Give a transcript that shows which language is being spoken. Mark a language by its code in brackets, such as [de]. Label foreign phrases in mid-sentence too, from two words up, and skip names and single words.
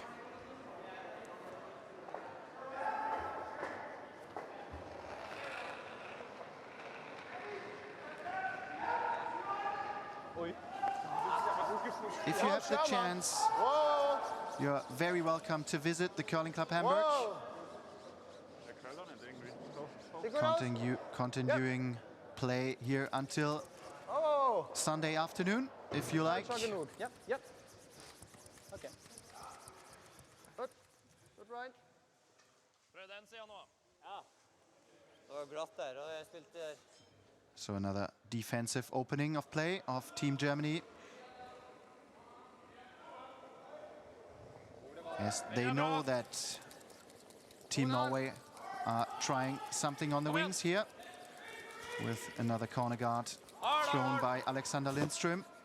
[en] If you have the chance, you're very welcome to visit the Curling Club Hamburg. Continuing play here until Sunday afternoon, if you like. Yep, yep. Okay. Good. Good, Ryan. [no] Prøv den, sier han nå. Ja. Det var glatt der, og jeg spilte der. [en] So another defensive opening of play of Team Germany. As they know that Team Norway are trying something on the wings here, with another corner guard thrown by Alexander Lindström.